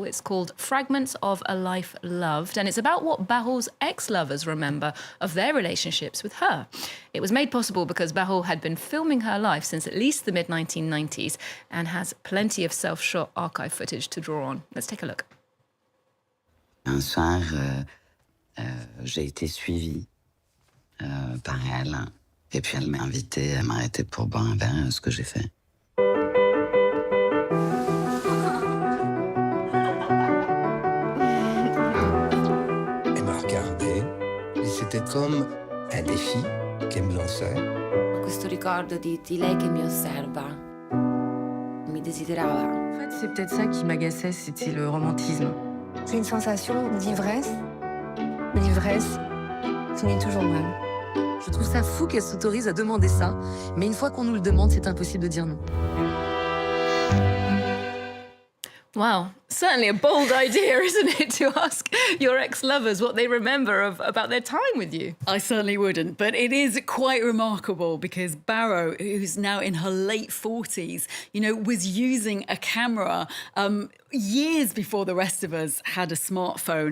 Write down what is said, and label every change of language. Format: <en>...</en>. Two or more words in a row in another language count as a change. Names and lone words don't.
<en>It's called Fragments of a Life Loved, and it's about what Barrault's ex-lovers remember of their relationships with her. It was made possible because Barrault had been filming her life since at least the mid-1990s and has plenty of self-shot archive footage to draw on. Let's take a look.</en> <fr>Un soir, j'ai été suivie par elle, et puis elle m'a invitée à m'arrêter pour boire un verre, ce que j'ai fait. Elle m'a regardé, et c'était comme un défi qu'elle me lançait.</fr> <it>Questo ricordo di lei che mi osserva, mi desiderava.</it> <fr>En fait, c'est peut-être ça qui m'agaçait, c'était le romantisme. C'est une sensation d'ivresse. L'ivresse finit toujours mal. Je trouve ça fou qu'elle s'autorise à demander ça, mais une fois qu'on nous le demande, c'est impossible de dire non.</fr> <en>Wow, certainly a bold idea, isn't it, to ask your ex-lovers what they remember about their time with you? I certainly wouldn't, but it is quite remarkable because Barrault, who's now in her late 40s, was using a camera years before the rest of us had a smartphone.</en>